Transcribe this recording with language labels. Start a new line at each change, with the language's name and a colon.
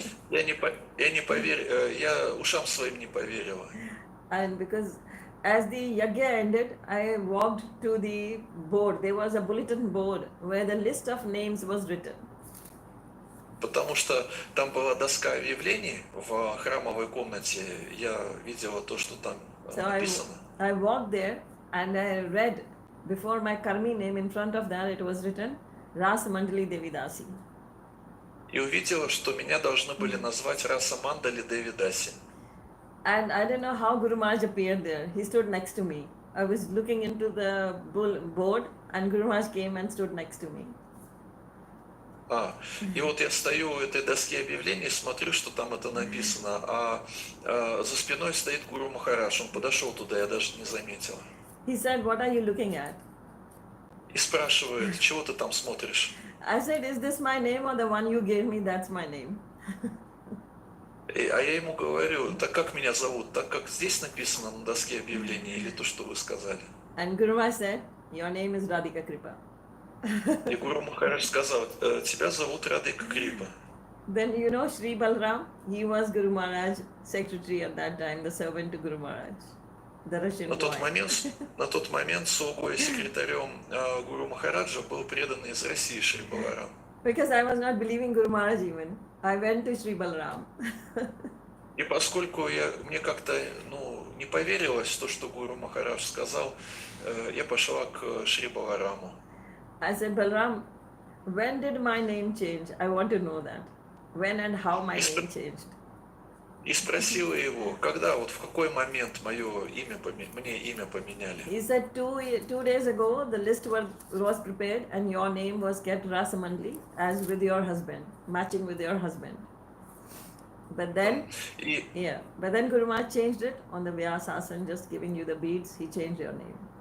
Russian: Я не поверил, я ушам своим не поверила.
English: And because as the yajna ended, I walked to the board. There was a bulletin board where the list of names was written.
Russian: Потому что там была доска объявлений в храмовой комнате. Я видела то, что там написано.
English: I walked there and I read before my Karmi name, in front of that it was written Ras Mandali Devidasi.
Russian: И увидела, что меня должны были назвать Раса Мандали Девидаси.
English: And I don't know how Guru Maharaj appeared there. He stood next to me. I was looking into the board and Guru Maharaj came and stood next to me.
Russian: И вот я стою у этой доски объявлений, смотрю, что там это написано, а за спиной стоит Гуру Махарадж. Он подошел туда, я даже не заметила.
English: He said, what are you looking at?
Russian: И спрашивает, чего ты там смотришь?
English: I said, is this my name or the one you gave me? That's my name.
Russian: А я ему говорю, так как меня зовут, так как здесь написано на доске объявлений или то, что вы сказали?
English: And Guru Maharaj said, your name is Radhika Krpa.
Russian: И Гуру Махарадж сказал, тебя зовут Радхика Крипа.
English: Then you know Sri Balram, he was Guru Maharaj's secretary at that time, the servant to Guru Maharaj, the Russian
Russian: На тот
English: boy.
Russian: момент слугой и секретарем Гуру Махараджа был преданный из России Шри Баларам.
English: Because I was not believing Guru Maharaj even, I went to Sri Balram.
Russian: И поскольку мне как-то не поверилось в то, что Гуру Махарадж сказал, я пошла к Шри Балараму.
English: I said, Balram, when did my name change? I want to know that. When and how my name changed.
Russian: И спросила его, когда, вот в какой момент мне имя поменяли.
English: He said 2 days ago the list was prepared and your name was kept Rasamandli as with your husband, matching with your husband. But then, but then Guru Maharaj changed it on the Vyasasana, just giving you the beads, he changed your name.